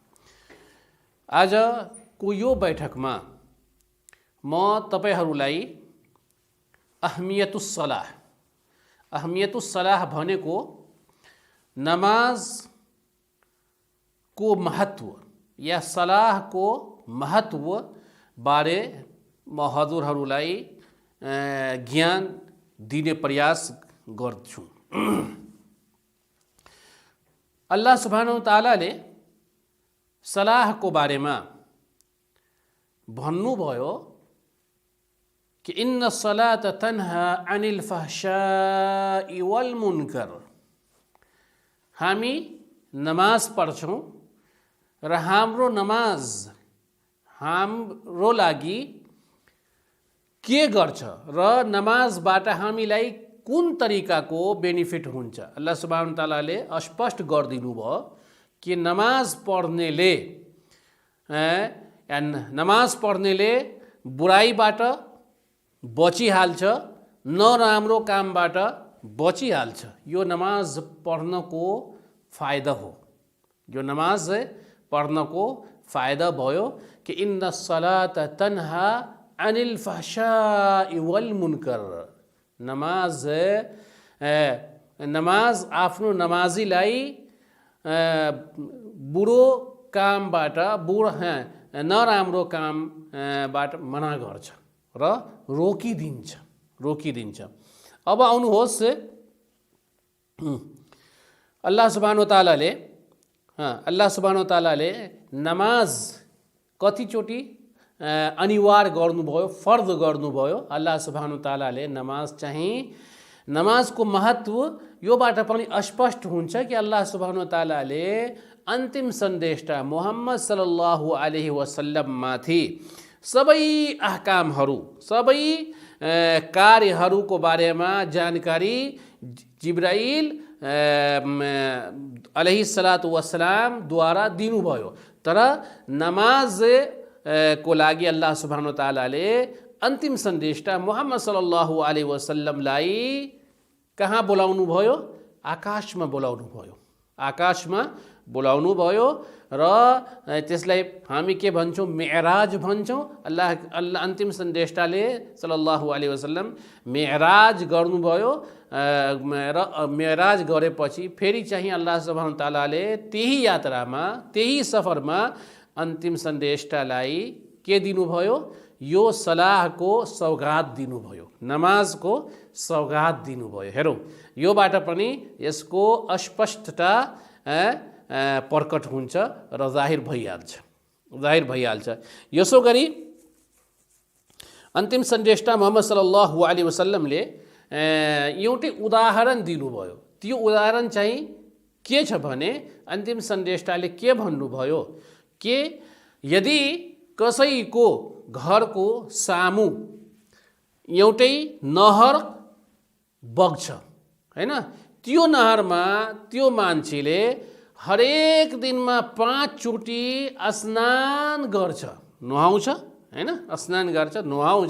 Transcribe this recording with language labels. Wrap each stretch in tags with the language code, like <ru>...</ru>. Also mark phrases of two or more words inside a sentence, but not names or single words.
<ne>आजको यो बैठकमा म तपाईहरूलाई</ne> <ar>أهمية الصلاة</ar> <ne>भनेको नमाजको महत्व या सलाहको महत्व बारे म हजुरहरूलाई ज्ञान दिने प्रयास गर्छु। अल्लाह सुब्हानहु तालाले सलाहको बारेमा भन्नुभयो कि</ne> <ar>إن الصلاة تنهى عن الفحشاء والمنكر.</ar> <ne>हामी नमाज पढ्छौँ र हाम्रो नमाज हाम्रो लागि के गर्छ र नमाजबाट हामीलाई कुन तरिकाको बेनिफिट हुन्छ। अल्लाह सुब्हानहु तालाले स्पष्ट गरिदिनु भयो कि नमाज पढ्नेले बुराइबाट बचिहाल्छ, नराम्रो कामबाट बचिहाल्छ। यो नमाज पढ्नको फाइदा हो। यो नमाज पढ्नको फाइदा भयो कि</ne> <ar>إن الصلاة تنهى عن الفحشاء والمنكر.</ar> <ne>नमाज आफ्नो नमाजीलाई बुरो कामबाट नराम्रो कामबाट मना गर्छ र रोकिदिन्छ। अब आउनुहोस्, अल्लाह सुब्हानहु तालाले नमाज कतिचोटि अनिवार्य गर्नुभयो, फर्ज गर्नुभयो। अल्लाह सुब्हानहु तालाले नमाजको महत्व योबाट पनि स्पष्ट हुन्छ कि अल्लाह सुब्हानहु तालाले अन्तिम सन्देशटा मुहम्मद</ne> <ar>صلى الله عليه وسلم</ar> <ne>माथि सबै अहकामहरू, सबै कार्यहरूको बारेमा जानकारी जिब्राइल</ne> <ar>عليه الصلاة والسلام</ar> <ne>द्वारा दिनुभयो। तर नमाज को लागि अल्लाह सुब्हानहु तालाले अन्तिम सन्देशटा मुहम्मद</ne> <ar>صلى الله عليه وسلم</ar> <ne>कहाँ बोलाउनु भयो? आकाशमा बोलाउनु भयो र त्यसलाई हामी के भन्छौँ? मेअराज भन्छौँ। अल्लाह अन्तिम सन्देशटाले</ne> <ar>صلى الله عليه وسلم</ar> <ne>मेअराज गर्नुभयो र मेअराज गरेपछि फेरि चाहिँ अल्लाह सुब्हानहु तालाले त्यही यात्रामा, त्यही सफरमा अन्तिम सन्देशटालाई के दिनुभयो? यो सलाहको सौगात दिनुभयो, नमाजको सौगात दिनुभयो। हेरौँ, योबाट पनि यसको अस्पष्टता प्रकट हुन्छ र जाहिर भइहाल्छ। यसो गरी अन्तिम सन्देशटा मुहम्मद</ne> <ar>صلى الله عليه وسلم</ar> <ne>एउटै उदाहरण दिनुभयो। त्यो उदाहरण चाहिँ के छ भने अन्तिम सन्देशटाले के भन्नुभयो कि यदि कसैको घरको सामु एउटै नहर बग्छ, हैन, त्यो नहरमा त्यो मान्छेले हरेक दिनमा 5 चोटि स्नान गर्छ, नुहाउँछ, हैन, स्नान गर्छ, नुहाउँछ।</ne>